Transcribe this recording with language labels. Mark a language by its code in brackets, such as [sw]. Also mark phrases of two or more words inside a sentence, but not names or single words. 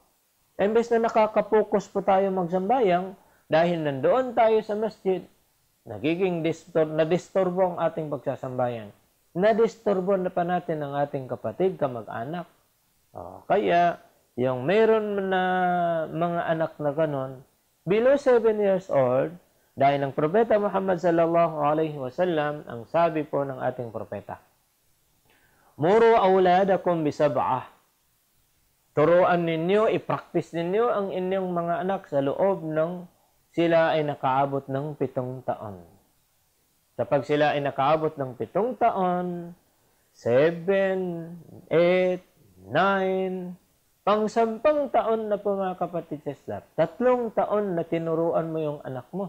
[tl] Imbes na nakakapokus po tayo magsambayang, dahil nandoon tayo sa masjid, nagiging nadisturbo ang ating pagsasambayan. Nadisturbo na pa natin ang ating kapatid, kamag-anak. Kaya, yung mayroon na mga anak na ganon, [en] below 7 years old, [tl] dahil ng Propeta Muhammad [ar] صلى الله عليه وسلم, [tl] ang sabi po ng ating propeta, [ar] مروا أولادكم بسبع. [tl] Turuan ninyo, i-practice ninyo ang inyong mga anak sa loob ng sila ay nakaabot ng 7 taon. Kapag sila ay nakaabot ng 7 taon, 7, 8, 9, pang-10 taon na po mga kapatid sa Islam, 3 taon na tinuruan mo yung anak mo.